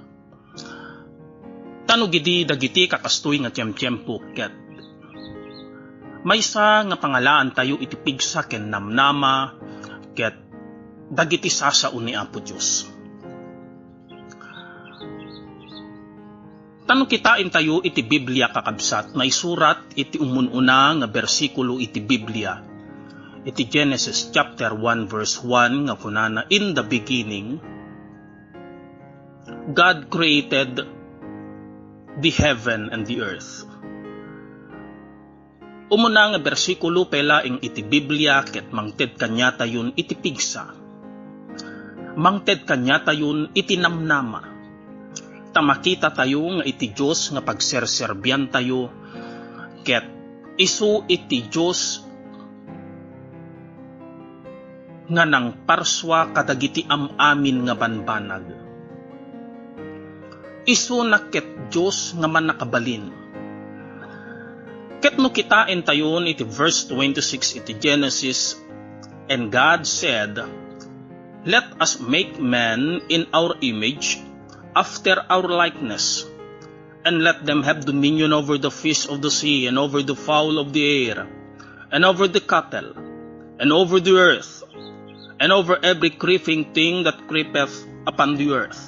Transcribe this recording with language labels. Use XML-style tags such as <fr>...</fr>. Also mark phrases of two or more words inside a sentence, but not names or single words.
<ilo>Tano gidi dagiti kakastoy nga tiyempo ket maysa nga pangalaan tayo iti pigsa ken namnama ket dagiti sasaon ni Apo Dios. Tano kitain tayo iti Biblia kakabsat, na isurat iti umununa nga bersikulo iti Biblia. Iti Genesis</ilo> <en>chapter 1 verse 1</en> <ilo>nga kunana,</ilo> <en>in the beginning, God created the heaven and the earth.</en> <ilo>Umuna nga bersikulo pela ing iti Biblia ket mangted kanyata yun iti pigsa. Mangted kanyata yun iti namnama. Tamakita tayo nga iti Diyos nga pagserserbian tayo ket isu iti Diyos nga nang parswa kadagiti amamin nga banbanag. Isu na ket Diyos nga manakabalin. Ket no kitain tayo iti verse 26 iti Genesis,</ilo> <en>and God said, let us make man in our image, after our likeness, and let them have dominion over the fish of the sea, and over the fowl of the air, and over the cattle, and over the earth, and over every creeping thing that creepeth upon the earth.</en>